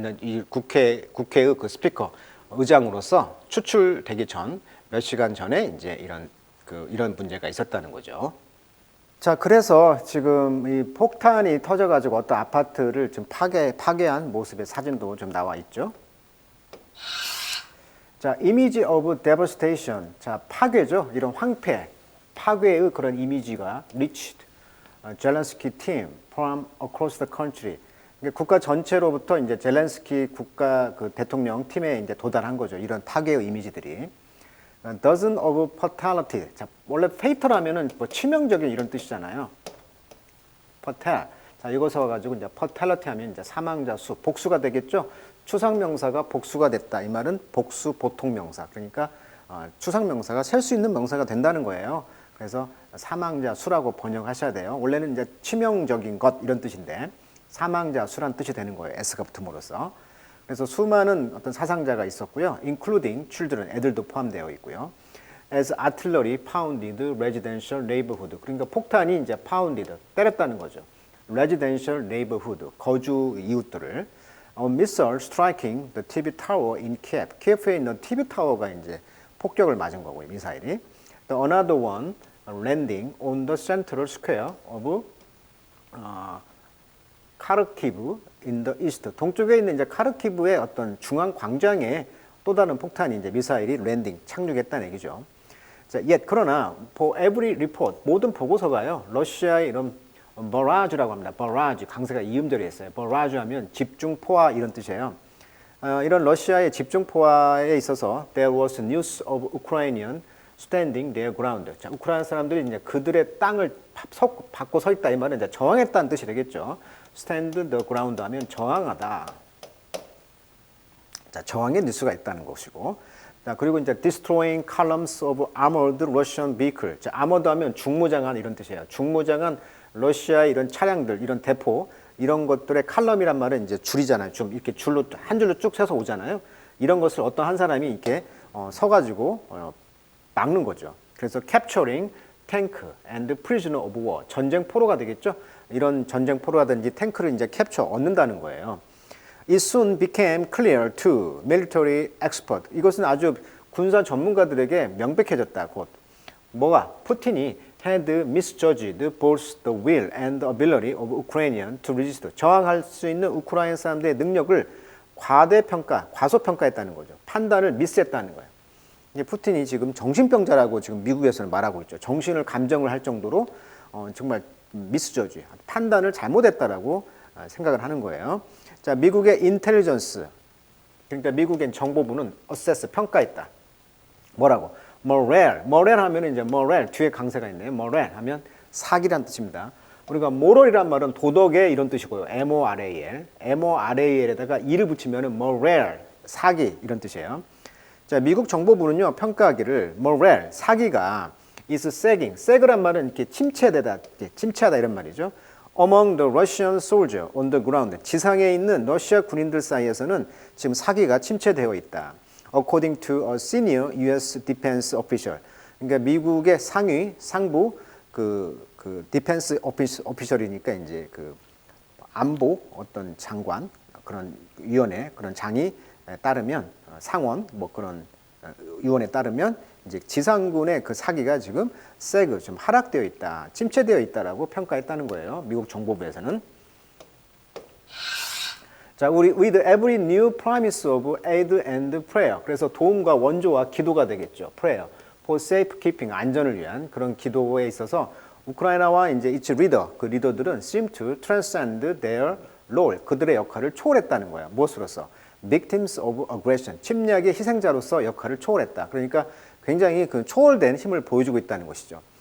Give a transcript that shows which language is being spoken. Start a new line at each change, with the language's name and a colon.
Korean: 이 국회의 그 스피커 의장으로서 추출되기 전 몇 시간 전에 이제 이런 문제가 있었다는 거죠. 자, 그래서 지금 이 폭탄이 터져가지고 어떤 아파트를 좀 파괴한 모습의 사진도 좀 나와 있죠. 자,
English: image of devastation.
Korean: 자, 파괴죠. 이런 파괴의 그런 이미지가
English: reached 젤렌스키 team from across the country.
Korean: 국가 전체로부터 이제 젤렌스키 국가 그 대통령 팀에 이제 도달한 거죠. 이런 파괴의 이미지들이.
English: dozen of fatality.
Korean: 자, 원래 fatal 하면은 뭐 치명적인 이런 뜻이잖아요.
English: fatal.
Korean: 자, 이것을 가지고 이제 fatality 하면 이제 사망자 수, 복수가 되겠죠. 추상명사가 복수가 됐다. 이 말은 복수 보통명사. 그러니까 추상명사가 셀 수 있는 명사가 된다는 거예요. 그래서 사망자 수라고 번역하셔야 돼요. 원래는 이제 치명적인 것 이런 뜻인데 사망자 수란 뜻이 되는 거예요. s가 붙음으로써. 그래서 수많은 어떤 사상자가 있었고요.
English: including children,
Korean: 애들도 포함되어 있고요.
English: as artillery pounded residential neighborhood.
Korean: 그러니까 폭탄이 이제 pounded, 때렸다는 거죠.
English: residential neighborhood,
Korean: 거주 이웃들을.
English: A missile striking the TV tower in Kiev.
Korean: 키예프에 있는 TV 타워가 이제 폭격을 맞은 거고요. 미사일이.
English: Another one landing on the central square of 카르키브 in the east.
Korean: 동쪽에 있는 이제 카르키브의 어떤 중앙 광장에 또 다른 폭탄이 이제 미사일이 랜딩 착륙했다는 얘기죠. 자, 그러나
English: for every report
Korean: 모든 보고서가요. 러시아의 이런 버라주라고 합니다. 버라주 강세가 이음절에 있어요. 버라주 하면 집중포화 이런 뜻이에요. 이런 러시아의 집중포화에 있어서
English: there was news of Ukrainian standing their ground.
Korean: 자, 우크라이나 사람들이 이제 그들의 땅을 받고 서 있다 이 말은 이제 저항했다는 뜻이 되겠죠. stand the ground 하면 저항하다. 자, 저항의 뉴스가 있다는 것이고. 자, 그리고 이제
English: destroying columns of armored Russian vehicle.
Korean: 자, armored 하면 중무장한 이런 뜻이에요. 중무장한 러시아의 이런 차량들, 이런 대포, 이런 것들의 칼럼이란 말은 이제 줄이잖아요. 좀 이렇게 한 줄로 쭉 세서 오잖아요. 이런 것을 어떤 한 사람이 이렇게 서가지고 막는 거죠. 그래서
English: capturing tank and prisoner of war.
Korean: 전쟁 포로가 되겠죠. 이런 전쟁 포로라든지 탱크를 이제 캡처 얻는다는 거예요.
English: It soon became clear to military expert.
Korean: 이것은 아주 군사 전문가들에게 명백해졌다. 곧 뭐가? 푸틴이
English: had misjudged both the will and the ability of Ukrainian to resist.
Korean: 저항할 수 있는 우크라이나 사람들의 능력을 과소평가했다는 거죠. 판단을 미스했다는 거예요. 이제 푸틴이 지금 정신병자라고 지금 미국에서는 말하고 있죠. 정신을 감정을 할 정도로 정말 미스저지, 판단을 잘못했다라고 생각을 하는 거예요. 자, 미국의 인텔리전스, 그러니까 미국의 정보부는 assess, 평가했다. 뭐라고? moral 하면 이제 moral 뒤에 강세가 있네요. moral 하면 사기란 뜻입니다. 우리가 moral이란 말은 도덕의 이런 뜻이고요. moral에다가 이를 붙이면 moral, 사기 이런 뜻이에요. 자, 미국 정보부는요, 평가하기를 moral, 사기가
English: is sagging
Korean: 란 말은 이렇게 침체하다 이런 말이죠.
English: Among the Russian soldier on the ground,
Korean: 지상에 있는 러시아 군인들 사이에서는 지금 사기가 침체되어 있다.
English: According to a senior U.S.
Korean: defense official, 그러니까 미국의 상부 디펜스 오피셜이니까 이제 그 안보 어떤 장관 그런 위원회 그런 장이 따르면 상원 뭐 그런 위원에 따르면 이제 지상군의 그 사기가 지금 좀 하락되어 있다, 침체되어 있다라고 평가했다는 거예요. 미국 정보부에서는. 자,
English: with every new promise of aid and prayer.
Korean: 그래서 도움과 원조와 기도가 되겠죠. prayer.
English: for safekeeping,
Korean: 안전을 위한 그런 기도에 있어서 우크라이나와 이제
English: its leader,
Korean: 그 리더들은
English: seem to transcend their role.
Korean: 그들의 역할을 초월했다는 거예요. 무엇으로서?
English: victims of aggression.
Korean: 침략의 희생자로서 역할을 초월했다. 그러니까 굉장히 그 초월된 힘을 보여주고 있다는 것이죠.